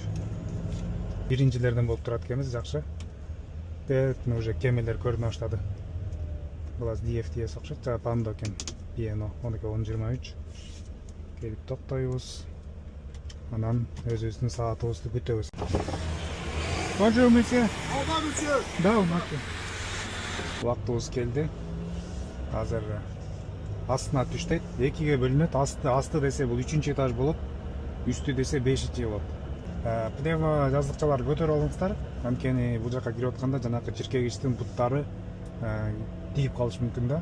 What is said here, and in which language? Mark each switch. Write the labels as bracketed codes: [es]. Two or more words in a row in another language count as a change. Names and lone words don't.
[ky] Биринчилерден болуп турат экенбиз, жакшы. Уже кемелер көрүнө баштады. Бул аз DFTS окшойт, жана Pando экен. Piano, онуки 10-23. Келип токтойбуз. Анан өзүбүздүн саатыбызды күтөбүз. [fr] Bonjour, monsieur. Au revoir, monsieur. [ky] Да, макул. Убактыбыз келди. Азыр астына түштейт. Экиге бөлүнөт. Асты десе бул 3-чү этаж болот. Үстү десе 5-чи болот. Пневмо жаздыкчаларды көтөрүп алыңыздар. Анткени бул жака кирип атканда жанакы жиркегичтин буттары тийип калышы мүмкүн да.